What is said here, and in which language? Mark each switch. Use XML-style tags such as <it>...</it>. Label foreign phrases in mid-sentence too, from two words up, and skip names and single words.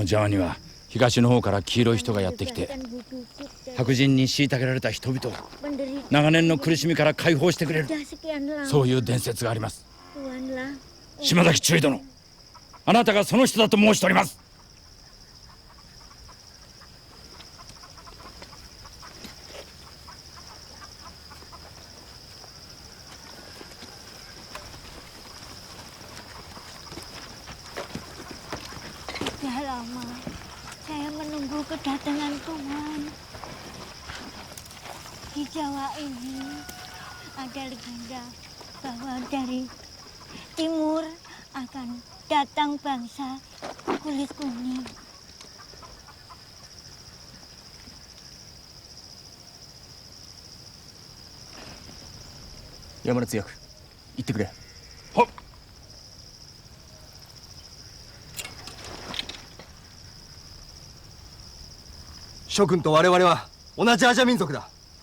<ja>このジャワには東の方から黄色い人がやってきて、白人に虐げられた人々を長年の苦しみから解放してくれる、そういう伝説があります。島崎中尉殿、あなたがその人だと申しております。</ja> <id>Sudah lama saya menunggu kedatangan Tuhan. Di Jawa ini ada legenda bahwa dari timur akan datang bangsa kulit kuning.</id> <ja>Yamada Tsuyaku, 言ってくれ。はっ。諸君と我々は同じアジア民族だ。</ja>